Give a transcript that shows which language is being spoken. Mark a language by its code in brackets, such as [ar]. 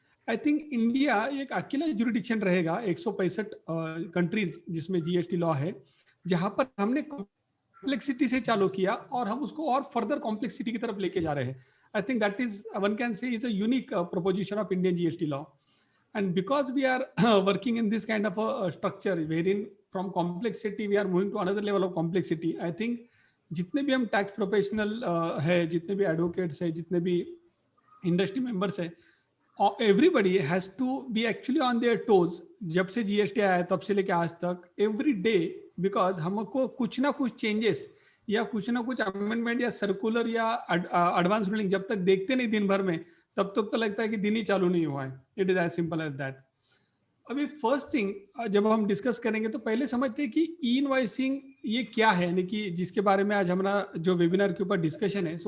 [en] I think [hi] India एक अकेला jurisdiction रहेगा 165 कंट्रीज जिसमें जीएसटी लॉ है, जहां पर हमने कॉम्प्लेक्सिटी से चालू किया और हम उसको और फर्दर कॉम्प्लेक्सिटी की तरफ लेके जा रहे हैं। [en] I think that is one can say is a unique proposition of Indian GST law. And because we are working in this kind of a structure wherein from complexity we are moving to another level of complexity, I think [hi] जितने भी हम tax professional है, जितने भी advocates है, जितने भी industry members है, [en] Everybody has to be actually on their toes. [hi] जब से जीएसटी आया तब से लेके आज तक एवरी डे, बिकॉज हमको कुछ ना कुछ चेंजेस या कुछ ना कुछ अमेंडमेंट या सर्कुलर या एडवांस रूलिंग जब तक देखते नहीं दिन भर में, तब तक तो लगता है कि दिन ही चालू नहीं हुआ है। [en] It is as simple as that. [hi] अभी फर्स्ट थिंग जब हम डिस्कस करेंगे तो पहले समझते हैं कि ई इनवॉइसिंग ये क्या है, यानी कि जिसके बारे में आज हमारा जो वेबिनार के ऊपर डिस्कशन है।